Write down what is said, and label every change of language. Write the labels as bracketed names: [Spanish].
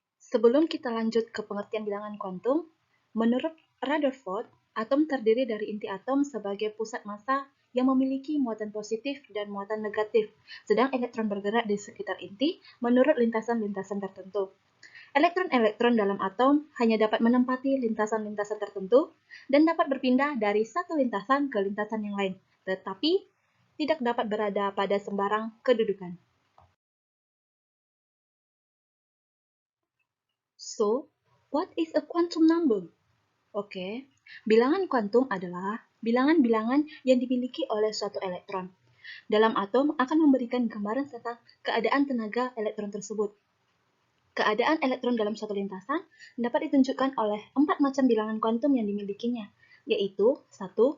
[Indonesian] Sebelum kita lanjut ke pengertian bilangan kuantum, menurut Rutherford, atom terdiri dari inti atom sebagai pusat massa yang memiliki muatan positif dan muatan negatif, sedang elektron bergerak di sekitar inti menurut lintasan-lintasan tertentu. Elektron-elektron dalam atom hanya dapat menempati lintasan-lintasan tertentu dan dapat berpindah dari satu lintasan ke lintasan yang lain, tetapi tidak dapat berada pada sembarang kedudukan. [English] So, what is a quantum number? [Indonesian] Oke, bilangan kuantum adalah bilangan-bilangan yang dimiliki oleh suatu elektron. Dalam atom akan memberikan gambaran tentang keadaan tenaga elektron tersebut. Keadaan elektron dalam suatu lintasan dapat ditunjukkan oleh 4 macam bilangan kuantum yang dimilikinya, yaitu 1.